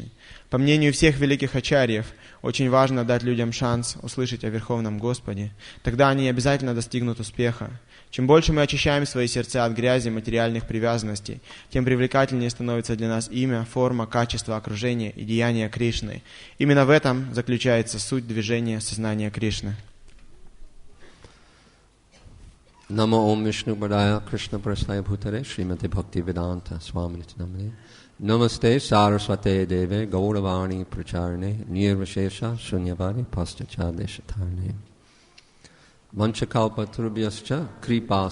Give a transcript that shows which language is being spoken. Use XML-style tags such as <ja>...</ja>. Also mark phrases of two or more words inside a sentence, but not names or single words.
<ru>По мнению всех великих ачарьев, очень важно дать людям шанс услышать о Верховном Господе. Тогда они обязательно достигнут успеха. Чем больше мы очищаем свои сердца от грязи материальных привязанностей, тем привлекательнее становится для нас имя, форма, качество окружения и деяния Кришны. Именно в этом заключается суть движения сознания Кришны.</ru> <sa>नमो ॐ विष्णुपादाय कृष्णप्रेष्ठाय भूतले श्रीमते भक्तिवेदान्तस्वामिन् नामिने नमस्ते सरस्वते देवे गौरवाणी प्रचारिणे निर्विशेष शून्यवादि पाश्चात्यदेशतारिणे वाञ्छाकल्प तरुभ्यश्च कृपा</sa>